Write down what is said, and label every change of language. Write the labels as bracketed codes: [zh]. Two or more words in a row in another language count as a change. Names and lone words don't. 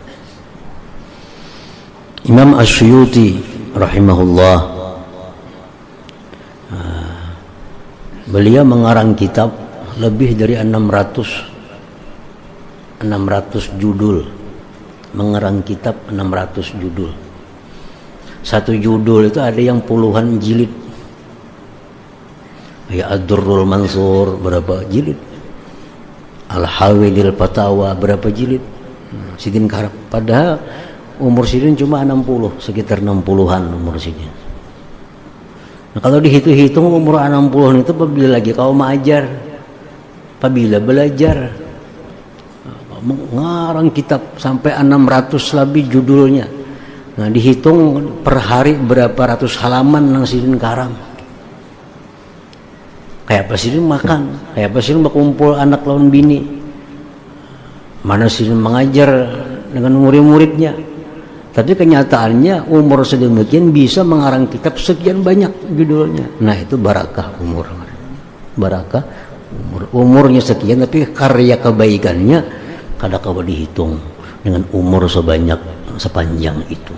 [id] Imam Asyuyuti rahimahullah, beliau mengarang kitab lebih dari 600 judul. Mengarang kitab 600 judul. Satu judul itu ada yang puluhan jilid. Ya Ad-Durrul Mansur berapa jilid, Al-Hawidil Fatawa berapa jilid, Sidin Karab. Padahal umur Sidin cuma 60, sekitar 60-an umur Sidin. Nah, kalau dihitung-hitung umur 60 itu apabila lagi kau mengajar, apabila belajar, mengarang kitab sampai 600 lebih judulnya. Nah, dihitung per hari berapa ratus halaman nang Sidin Karam. Kayak apa Sidin makan, kayak apa Sidin berkumpul [bjn] anak lawan bini, [id] mana Sidin mengajar dengan murid-muridnya. Tapi kenyataannya umur sedemikian bisa mengarang kitab sekian banyak judulnya. Nah, itu barakah umur. Barakah umur. Umurnya sekian tapi karya kebaikannya [bjn] kada kawa [id] dihitung dengan umur sepanjang itu.